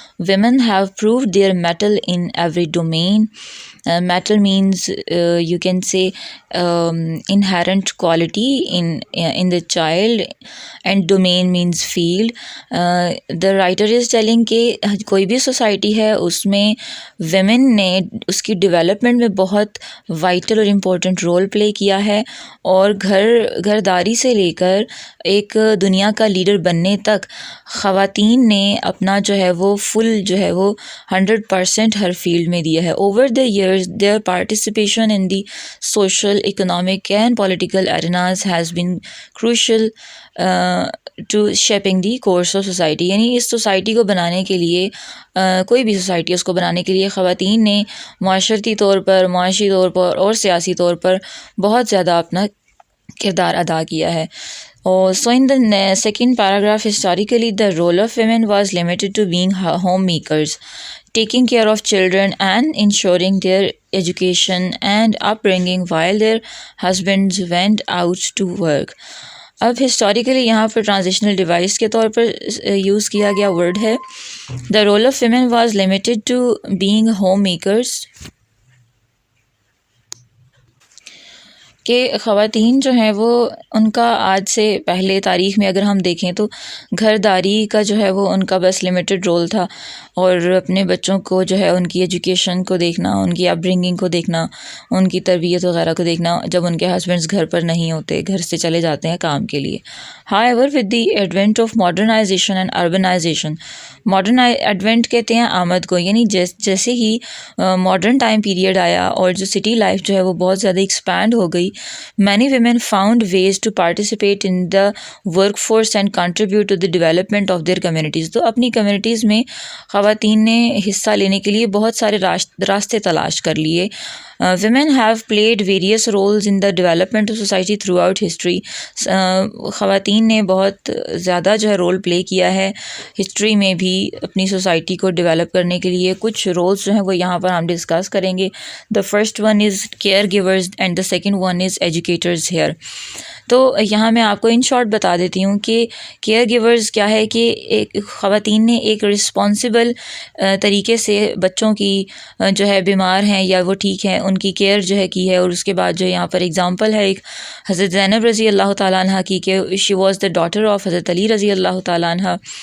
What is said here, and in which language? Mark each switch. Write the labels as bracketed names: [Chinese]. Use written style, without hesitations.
[English] Women have proved their mettle in every domain. Mettle means you can say inherent quality in the child, and domain means field. The writer is telling [Urdu] کہ کوئی بھی society ہے اس میں women نے اس کی development میں بہت vital اور امپورٹنٹ رول پلے کیا ہے، اور گھرداری سے لے کر ایک دنیا کا لیڈر بننے تک خواتین نے اپنا جو ہے وہ فل جو ہے وہ 100% ہر فیلڈ میں دیا ہے. [English] Over the years their participation in the social, economic and political arenas has been crucial to shaping the course of society. [Urdu] یعنی اس سوسائٹی کو بنانے کے لیے، کوئی بھی سوسائٹی اس کو بنانے کے لیے خواتین نے معاشرتی طور پر، معاشی طور پر اور سیاسی طور پر بہت زیادہ اپنا کردار ادا کیا ہے. [English] So in the second paragraph, historically the role of women was limited to being homemakers, taking care of children and ensuring their education and upbringing while their husbands went out to work. [Urdu] اب historically یہاں پر transitional device کے طور پر use کیا گیا word ہے. [English] the role of women was limited to being homemakers, [Urdu] کہ خواتین جو ہیں وہ ان کا آج سے پہلے تاریخ میں اگر ہم دیکھیں تو گھرداری کا جو ہے وہ ان کا بس لمیٹڈ رول تھا، اور اپنے بچوں کو جو ہے ان کی ایجوکیشن کو دیکھنا، ان کی اپ برنگنگ کو دیکھنا، ان کی تربیت وغیرہ کو دیکھنا جب ان کے ہسبینڈز گھر پر نہیں ہوتے، گھر سے چلے جاتے ہیں کام کے لیے. [English] However, with the advent of modernization and urbanization, [Urdu] modern Advent کہتے ہیں آمد کو، یعنی جیسے ہی ماڈرن ٹائم پیریڈ آیا اور جو سٹی لائف جو ہے وہ بہت زیادہ ایکسپینڈ ہو گئی، [English] Many women found ways to participate in the workforce and contribute to the development of their communities. [Urdu] تو اپنی کمیونٹیز میں خواتین نے حصہ لینے کے لیے بہت سارے راستے تلاش کر لیے. [English] women have played various roles in the development of society throughout history. [Urdu] خواتین نے بہت زیادہ جو ہے رول پلے کیا ہے ہسٹری میں بھی اپنی سوسائٹی کو ڈیولپ کرنے کے لیے. کچھ رولز جو ہیں وہ یہاں پر ہم ڈسکس کریں گے. [English] the first one is caregivers and the second one is educators here. [Urdu] تو یہاں میں آپ کو ان شارٹ بتا دیتی ہوں کہ کیئر گیورز کیا ہے، کہ ایک خواتین نے ایک رسپانسیبل طریقے سے بچوں کی جو ہے بیمار ہیں یا وہ ٹھیک ہیں ان کی کیئر جو ہے کی ہے. اور اس کے بعد جو یہاں پر اگزامپل ہے ایک حضرت زینب رضی اللہ تعالیٰ عنہ کی، کہ [English] she was the daughter of [Urdu] حضرت علی رضی اللہ تعالیٰ عنہ.